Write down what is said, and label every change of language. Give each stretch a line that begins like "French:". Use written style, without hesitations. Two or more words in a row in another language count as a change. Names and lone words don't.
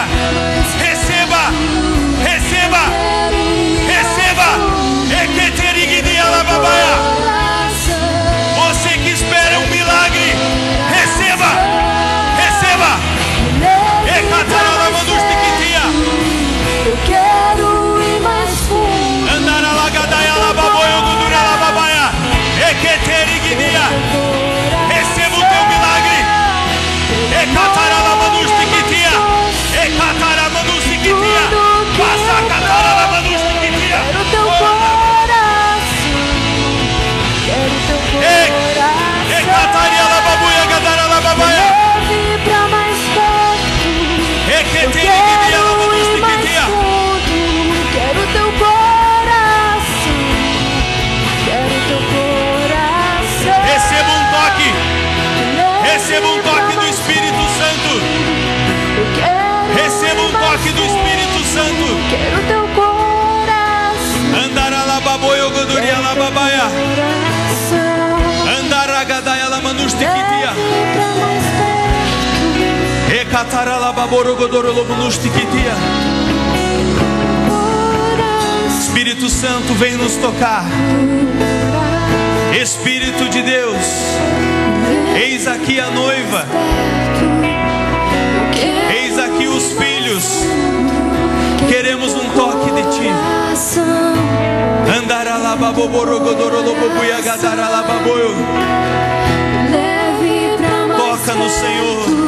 Portuguese: Receba, receba, receba. Você que espera um milagre, receba, receba. Eu quero ir mais fundo. Andara lagadaia lababoio gudura lababaia. Eketerignia. Receba o teu milagre. Ekatara labanustikitia. Ekatara manustikitia. Passa katara labanustikitia. Quero teu coração. Quero teu coração. Ekataria lababuia gadara lababaia. Leve pra mais perto. Eketerignia labanustikitia. Quero teu coração. Quero teu coração. Receba um toque. Receba um toque do Espírito Santo. Receba um toque do Espírito Santo. Quero teu coração. Andara lababoio goduria lababaia. Andara gadaia lamanustikitia. Ekatara lababoro godoro lobunustikitia. Espírito Santo, vem nos tocar. Espírito de Deus, eis aqui a noiva, eis aqui os filhos. Queremos um toque de Ti. Toca no Senhor.